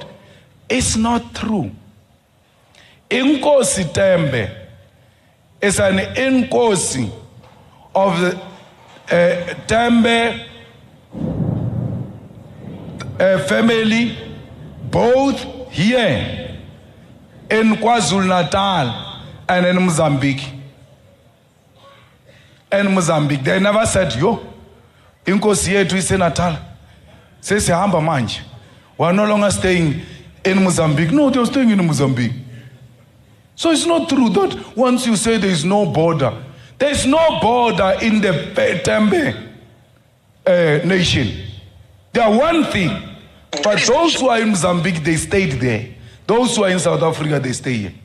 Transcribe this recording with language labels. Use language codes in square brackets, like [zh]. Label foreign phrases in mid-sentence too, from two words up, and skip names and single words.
[en] It's not true. Inkosi Tembe is an Inkosi of the Tembe family, both here in KwaZulu-Natal and in Mozambique. In Mozambique, they never said, [zu] yo, Inkosi yethu iseNatal. Sesihamba manje. [en] We're no longer staying in Mozambique. No, they're staying in Mozambique. So it's not true that once you say there is no border, there is no border in the Tembe nation. They are one thing. But those who are in Mozambique, they stayed there. Those who are in South Africa, they stay here.